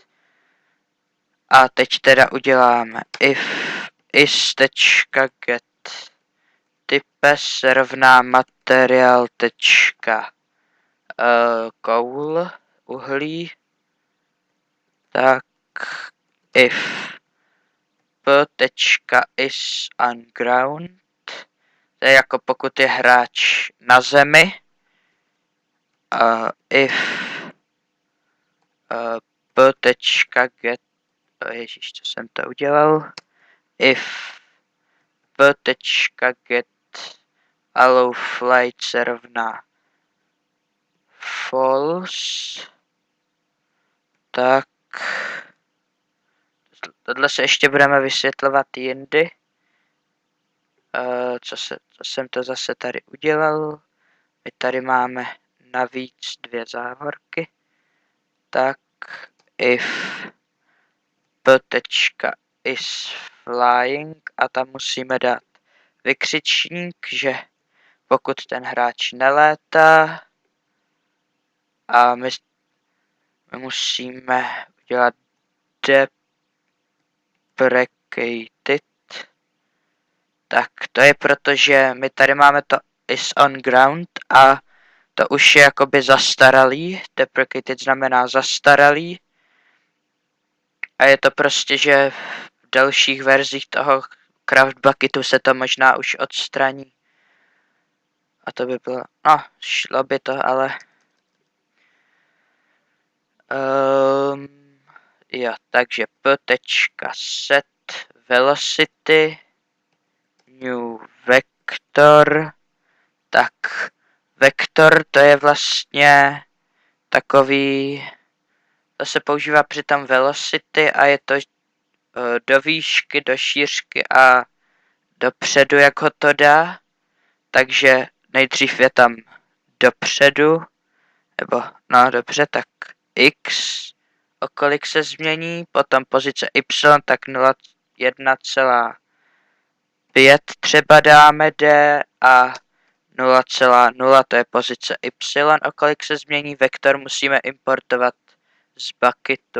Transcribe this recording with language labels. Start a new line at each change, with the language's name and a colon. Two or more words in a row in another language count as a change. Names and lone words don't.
Czech: A teď teda uděláme
English: if is.get type
Czech: se rovná materiál coal, uhlí. Tak
English: if p.is on ground,
Czech: to je jako pokud je hráč na zemi.
English: If p.get,
Czech: ježíš, co jsem to udělal,
English: if p.get allow flight
Czech: se rovná false, tak tohle se ještě budeme vysvětlovat jindy. Co jsem to zase tady udělal? My tady máme navíc 2 závorky. Tak
English: if p.is flying
Czech: a tam musíme dát vykřičník, že pokud ten hráč nelétá, a my musíme udělat deprecated. Tak to je proto, že my tady máme to
English: is on ground
Czech: a to už je jakoby zastaralý. Deprecated znamená zastaralý. A je to prostě, že v dalších verzích toho Craft Bucketu se to možná už odstraní. A to by bylo, no, šlo by to, ale jo, takže
English: p.set velocity new vector.
Czech: Tak vektor to je vlastně takový, to se používá při tom velocity a je to do výšky, do šířky a dopředu, jak ho to dá. Takže nejdřív je tam dopředu, nebo no dobře, tak x, o kolik se změní, potom pozice y, tak 1,5 třeba dáme d a 0,0 to je pozice y, o kolik se změní, vektor musíme importovat z bucketu.